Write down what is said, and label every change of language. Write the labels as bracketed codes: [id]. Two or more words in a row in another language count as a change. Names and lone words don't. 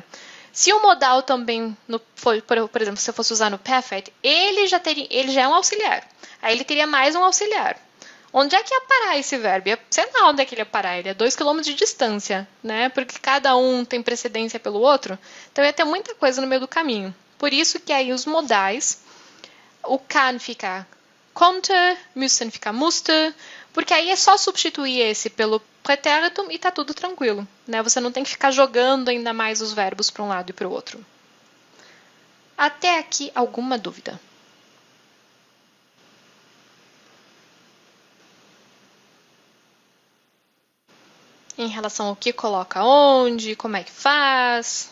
[pt] Se o modal também, por exemplo, se eu fosse usar no perfect, ele já é um auxiliar. Aí ele teria mais um auxiliar. Onde é que ia parar esse verbo? Sei lá onde é que ele ia parar. Ele é 2 km de distância, né? Porque cada um tem precedência pelo outro. Então ia ter muita coisa no meio do caminho. Por isso que aí os modais, o kann fica konnte, müssen fica musste, porque aí é só substituir esse pelo pretérito e tá tudo tranquilo, né? Você não tem que ficar jogando ainda mais os verbos para um lado e para o outro. Até aqui, alguma dúvida? Em relação ao que coloca onde, como é que faz?